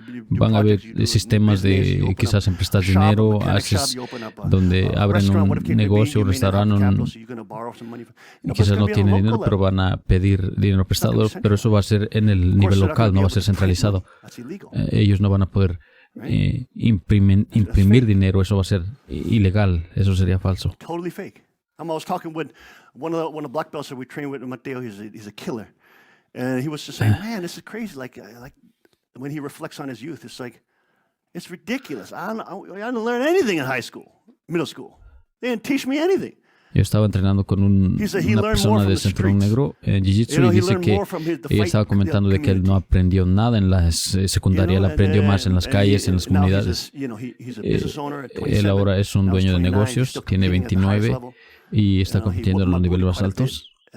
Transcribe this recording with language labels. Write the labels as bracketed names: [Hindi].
[Spanish] Van a haber sistemas de quizás prestar dinero, donde abren un negocio, un restaurante, quizás no tienen dinero, pero van a pedir dinero prestado, pero eso va a ser en el nivel local, no va a ser centralizado. Ellos no van a poder imprimir dinero, eso va a ser ilegal, eso sería falso. [English] I was talking with one of the black belts that we train with Mateo. He's a killer, and he was just saying, "Man, this is crazy." Like when he reflects on his youth, it's ridiculous. I didn't learn anything in high school, middle school. They didn't teach me anything. [Spanish] Yo estaba entrenando con una persona de cinturón negro en Jiu-Jitsu y dice que ella estaba comentando de que él no aprendió nada en la secundaria, él aprendió más en las calles, en las comunidades. Él ahora es un dueño de negocios, tiene 29 y está compitiendo en los niveles más altos.